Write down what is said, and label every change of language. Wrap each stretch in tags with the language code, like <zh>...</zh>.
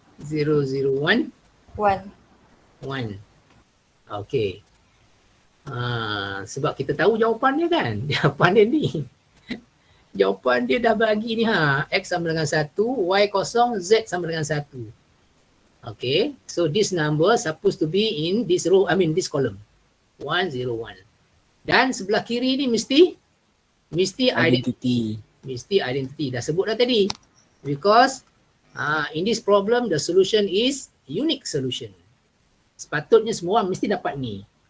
<ms>0, 0, 1. 1. 1. Okay. Sebab kita tahu jawapan dia kan. Jawapan dia ni. Jawapan dia dah bagi ni X sama dengan 1, Y kosong, Z sama dengan 1.</ms> <en>Okay. So this number supposed to be in this row, this column.</en> <ms>1, 0, 1. Dan sebelah kiri ni mesti identity. Mesti identity. Dah sebut dah tadi.</ms> <en>Because in this problem the solution is unique solution.</en> <ms>Sepatutnya semua orang mesti dapat ni.</ms>